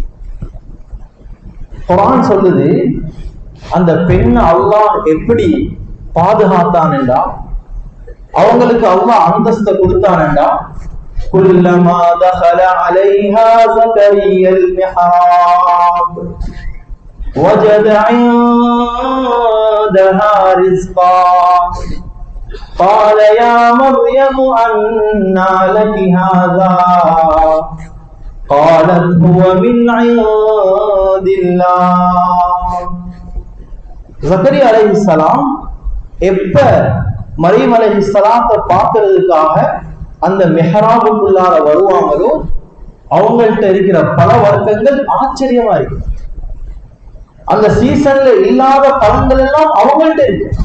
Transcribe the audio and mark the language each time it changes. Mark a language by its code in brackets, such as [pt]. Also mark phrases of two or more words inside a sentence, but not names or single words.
[ta] குர்ஆன் சொல்லுது, அந்த பெண்ணை அல்லாஹ் எப்படி பாதுகாத்தான் என்றா, அவங்களுக்கு அல்லாஹ் அந்தஸ்தை கொடுத்தான் என்றா, [ar] كلما دخل عليها زكريا المحراب وجد عندها رزقا قال يا مريم أنى لك هذا قالت هو من عند الله. [ta] ஜக்கரியா அலைஹிஸ்ஸலாம் எப்ப மரியம் அலைஹிஸ்ஸலாத்தை பார்க்கிறதுக்காக அந்த மெஹராபுக்குள்ளார வருவாங்களோ, அவங்கள்ட்ட இருக்கிற பல வர்க்கங்கள் ஆச்சரியமா இருக்கு. அந்த சீசன்ல இல்லாத பழங்கள் எல்லாம் அவங்கள்ட்ட இருக்கு.